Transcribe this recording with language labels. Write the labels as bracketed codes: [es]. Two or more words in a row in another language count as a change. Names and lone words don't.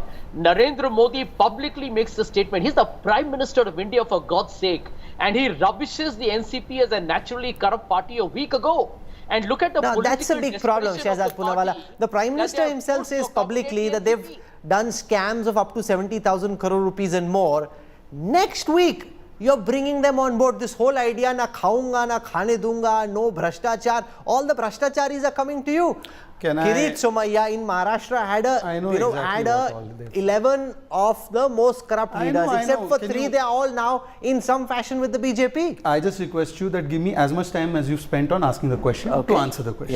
[en] Narendra Modi publicly makes a statement. He's the Prime Minister of India, for God's sake, and he rubbishes the NCP as a naturally corrupt party a week ago. And look at the now, political that's a big problem, Shehzad Poonawalla. The Prime Minister himself says publicly that they've done scams of up to 70,000 crore rupees and more. Next week, you're bringing them on board. This whole idea, [hi] ना खाऊँगा, ना खाने दूँगा, [en] no bhrashtachar, all the bhrashtacharis are coming to you. Kirit Somaiya in Maharashtra had a 11 of the most corrupt leaders. Except for 3, they are all now in some fashion with the BJP. I just request you that give me as much time as you've spent on asking the question to answer the question.